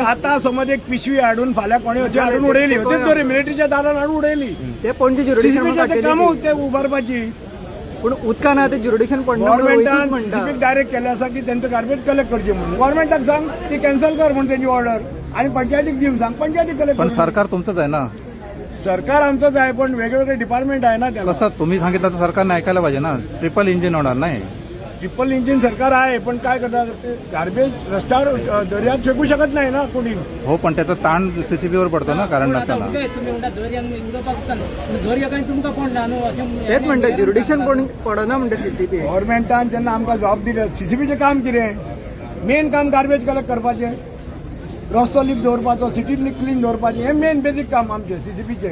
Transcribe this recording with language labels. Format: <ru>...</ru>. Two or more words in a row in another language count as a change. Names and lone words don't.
<kok>आतां समज एक पिशवी हाडून फाल्यां कोणे अशी हाडून उडयली. तेच बरें मिलिटरीच्या दारान हाडून उडयली. ते पणजे ज्युरिडिक्शन सीसीबीचें ते कामूच ते उबारपाची. पण उदकान आतां ज्युरिडिक्शन पडना म्हणून रोहितूच गव्हर्मेंटान म्हणटा. सीसीबीक डायरेक्ट केलें आसा की तेंचं</kok> <en>garbage collect</en> <kok>करचें म्हणून. गव्हर्मेंटाक सांग ती कॅन्सल कर म्हणून तेंची ऑर्डर. आणि पंचायतीक दिवन सांग पंचायतीक कलेक्ट पण कर.</kok> <mr>सरकार तुमचंच आहे ना. सरकार आमचंच आहे पण वेगवेगळे डिपार्टमेंट आहे ना त्याला. कसं तुम्ही सांगितलं तर सरकारने ऐकायला पाहिजे ना.</mr> <en>triple engine</en> <mr>होणार नाही.</mr> <en>triple engine</en> <mr>सरकार आहे पण काय करतात ते गार्बेज रस्त्यावर दर्यात फेकू शकत नाही ना कोणी. हो पण त्याचा ताण सीसीबीवर पडतो ना कारण नसताना.</mr> <kok>तुम्ही म्हणता दर्यान उडोवपाक दर्या काय तुमकां पडना न्हू. तेच म्हणटा ज्युरिडिक्शन पडना म्हणटा सीसीपी. गव्हर्मेंटान जेन्ना आमकां जॉब दिले सीसीबीचें काम कितें. मेन काम</kok> <en>garbage collect</en> <kok>करपाचें. रस्तो लीक दवरपाचो.</kok> <en>city clean</en> <kok>दवरपाचें हें</kok> <en>main basic</en> <kok>काम आमचें सीसीबीचें.</kok>